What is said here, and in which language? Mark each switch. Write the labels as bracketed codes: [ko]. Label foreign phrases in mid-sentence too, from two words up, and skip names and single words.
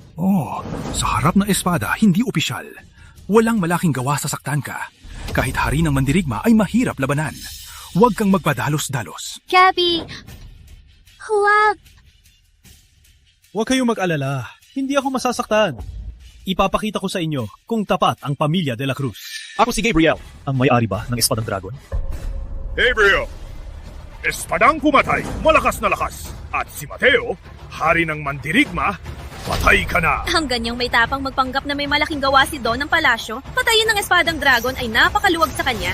[tl] Oh, sa harap ng espada, hindi opisyal. Walang malaking gawa sa saktan ka. Kahit hari ng mandirigma ay mahirap labanan. Huwag kang magpadalos-dalos. Gabby! Huwag! Huwag kayong mag-alala. Hindi ako masasaktan. Ipapakita ko sa inyo kung tapat ang pamilya de la Cruz. Ako si Gabriel, ang may-ari ba ng Espadang Dragon? Gabriel! Espadang pumatay, malakas na lakas. At si Mateo, hari ng mandirigma, patay ka na. Ang ganyang may tapang magpanggap na may malaking gawa si Don ng palasyo, patayin ng Espadang Dragon ay napakaluwag sa kanya.